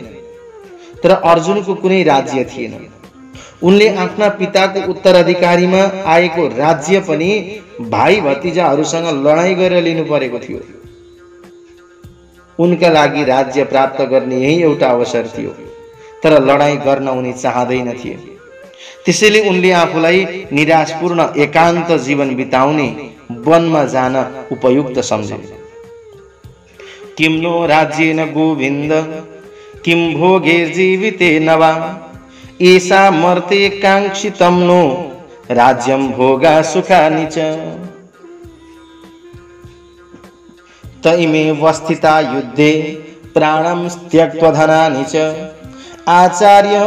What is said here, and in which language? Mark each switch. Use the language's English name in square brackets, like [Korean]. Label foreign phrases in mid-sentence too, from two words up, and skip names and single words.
[Nepali] तर अर्जुनको कुनै राज्य थिएन। उनले आफ्ना पिताको उत्तराधिकारीमा आएको राज्य पनि भाइ भतिजाहरूसँग लडाईँ गरेर लिनु परेको थियो। उनका लागि राज्य प्राप्त गर्ने यही एउटा अवसर थियो, तर लडाईँ गर्न उनी चाहँदैनथे। त्यसैले उनले आफूलाई निराशपूर्ण एकान्त जीवन बिताउने वनमा जान उपयुक्त सम्झे। [Sanskrit] किम नो राज्येन गोविन्द किम भोगैर्जीवितेन वा एषा मर्ते काङ्क्षितं नो राज्यं भोगा सुखानि च। त इमेव स्थिता युद्धे प्राणं त्यक्त्वा धनानि च आचार्य